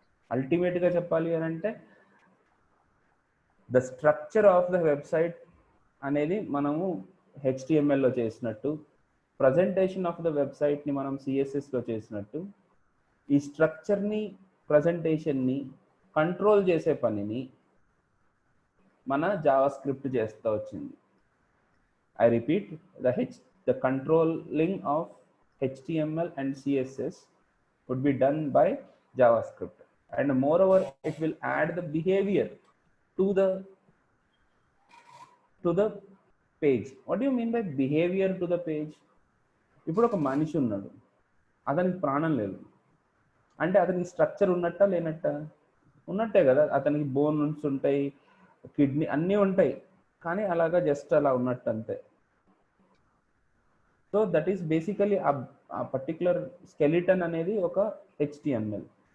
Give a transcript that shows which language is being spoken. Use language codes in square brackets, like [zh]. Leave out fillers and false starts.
[te] అల్టిమేట్గా చెప్పాలి అని అంటే [en] the structure of the website [te] అనేది మనము హెచ్టిఎంఎల్లో చేసినట్టు, [en] presentation of the వెబ్సైట్ని [te] మనం సిఎస్ఎస్లో చేసినట్టు, ఈ స్ట్రక్చర్ని, ప్రజెంటేషన్ని కంట్రోల్ చేసే పనిని మన జావా స్క్రిప్ట్ చేస్తూ వచ్చింది. [en] I repeat, the controlling of HTML and CSS would be done by JavaScript, and moreover it will add the behavior to the page. What do you mean by behavior to the page? [te] ఇప్పుడు ఒక మనిషి ఉన్నాడు, అతనికి ప్రాణం లేదు అంటే అతనికి structure ఉన్నట్ట లేనట్ట? ఉన్నట్టే కదా. అతనికి బోన్స్ ఉంటాయి, కిడ్నీ అన్నీ ఉంటాయి, కానీ అలాగా జస్ట్ అలా ఉన్నట్టు అంతే. [en] so that is basically [te] ఆ పర్టికులర్ స్కెలిటన్ అనేది ఒక హెచ్టిఎంఎల్.